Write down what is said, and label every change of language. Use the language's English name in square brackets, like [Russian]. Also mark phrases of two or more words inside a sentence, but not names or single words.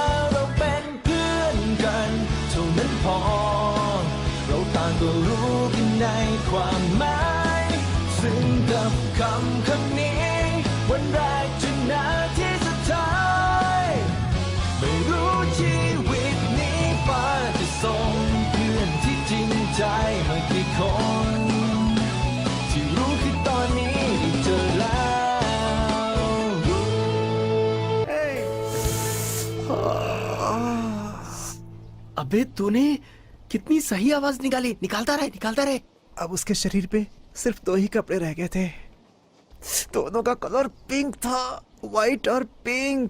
[Thai] เราเป็นเพื่อนกันเท่านั้นพอเราต่างก็รู้กันในความหมายซึ่งกับคำนี้วันแรกจนนาทีสุดท้ายไม่รู้ชีวิตนี้ฟ้าจะส่งเพื่อนที่จริงใจมากี่คนที่รู้คือตอนนี้ได้เจอแล้ว [Hindi] अबे तूने कितनी सही आवाज निकाली। निकालता रहे। अब उसके शरीर पे सिर्फ 2 ही कपड़े रह गए थे। दोनों का कलर पिंक था, वाइट और पिंक।